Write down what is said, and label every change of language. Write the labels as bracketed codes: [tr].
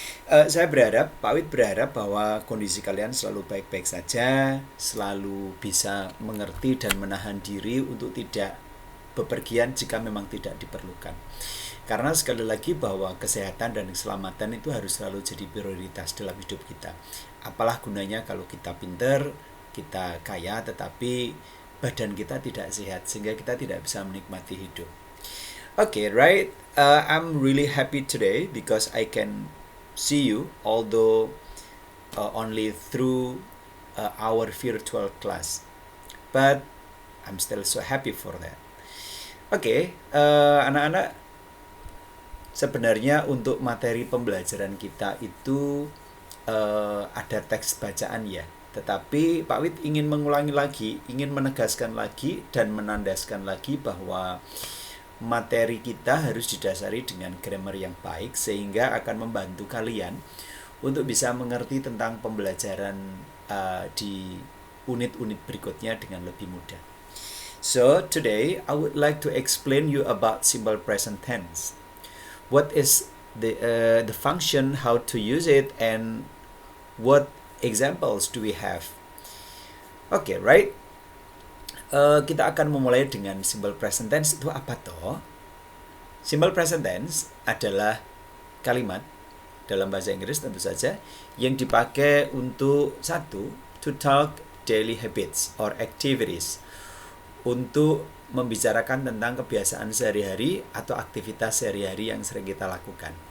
[id] Saya berharap, Pak Wid berharap bahwa kondisi kalian selalu baik-baik saja, selalu bisa mengerti dan menahan diri untuk tidak bepergian jika memang tidak diperlukan. Karena sekali lagi bahwa kesehatan dan keselamatan itu harus selalu jadi prioritas dalam hidup kita. Apalah gunanya kalau kita pinter, kita kaya, tetapi badan kita tidak sehat sehingga kita tidak bisa menikmati hidup. [en] Okay, right. I'm really happy today because I can see you, although only through our virtual class. But I'm still so happy for that. [id] Oke, anak-anak, sebenarnya untuk materi pembelajaran kita itu ada teks bacaan ya. Tetapi Pak Wid ingin mengulangi lagi, ingin menegaskan lagi dan menandaskan lagi bahwa materi kita harus didasari dengan grammar yang baik sehingga akan membantu kalian untuk bisa mengerti tentang pembelajaran di unit-unit berikutnya dengan lebih mudah. [en] So today I would like to explain you about simple present tense. What is the function, how to use it, and what examples do we have? Okay, right? [id] Kita akan memulai dengan simple present tense. Itu apa toh? Simple present tense adalah kalimat dalam bahasa Inggris tentu saja yang dipakai untuk satu, [en] to talk daily habits or activities, [id] untuk membicarakan tentang kebiasaan sehari-hari atau aktivitas sehari-hari yang sering kita lakukan.